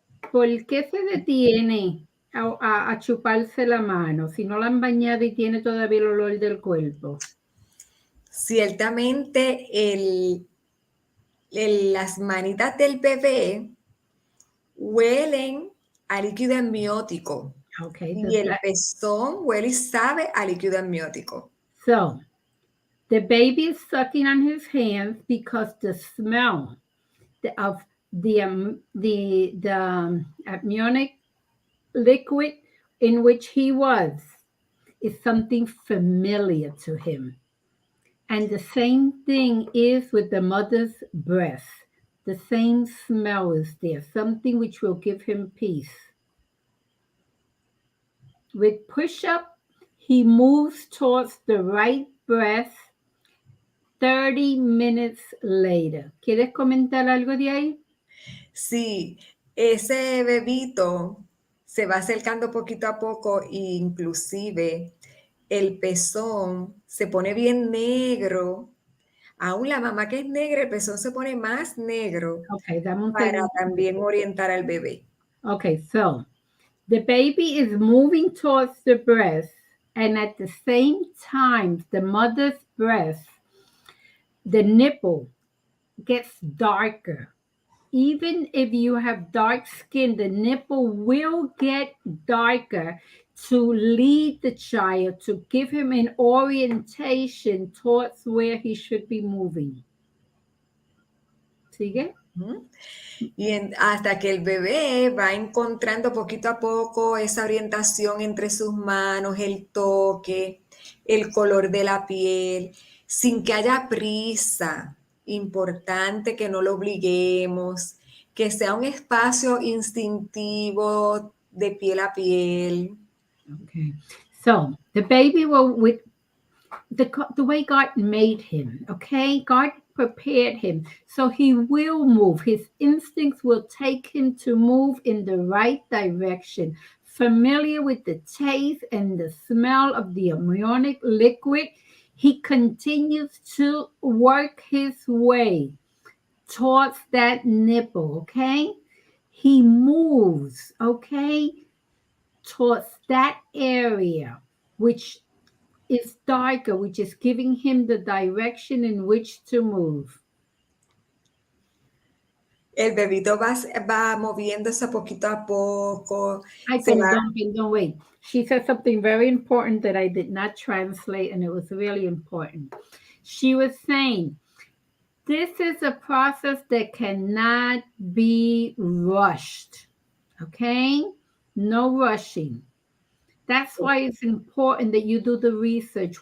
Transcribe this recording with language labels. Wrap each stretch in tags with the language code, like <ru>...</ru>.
<es>¿por qué se detiene a chuparse la mano si no la han bañado y tiene todavía el olor del cuerpo? Ciertamente las manitas del bebé huelen a líquido amniótico</es> <en>Okay,</en> <es>y el pezón huele y sabe a líquido amniótico.</es> <en>so the baby is sucking on his hands because the smell of the amniotic liquid in which he was is something familiar to him. And the same thing is with the mother's breast. The same smell is there, something which will give him peace. With push up, he moves towards the right breast 30 minutes later.</en> <es>¿Quieres comentar algo de ahí? Sí, ese bebito se va acercando poquito a poco e inclusive el pezón se pone bien negro. Aún la mamá que es negra, el pezón se pone más negro Okay, dame un para segundo. también orientar al bebé.</es> <en>Okay, so the baby is moving towards the breast, and at the same time, the mother's breast, the nipple gets darker. Even if you have dark skin, the nipple will get darker to lead the child, to give him an orientation towards where he should be moving. ¿Sigue? Ujú. Hasta que el bebé va encontrando poquito a poco esa orientación entre sus manos, el toque, el color de la piel, sin que haya prisa. Importante que no lo obliguemos, que sea un espacio instintivo de piel a piel. Okay. So the baby will, with the way God made him, okay? God prepared him. So he will move. His instincts will take him to move in the right direction. Familiar with the taste and the smell of the amniotic liquid, he continues to work his way towards that nipple, okay? He moves, okay, towards that area, which is darker, which is giving him the direction in which to move.</en> <es>El bebito va moviéndose poquito a poco, Ay, se va. perdón,</es> <en>wait. She said something very important that I did not translate, and it was really important. She was saying, this is a process that cannot be rushed. Okay? No rushing. That's why it's important that you do the research.</en>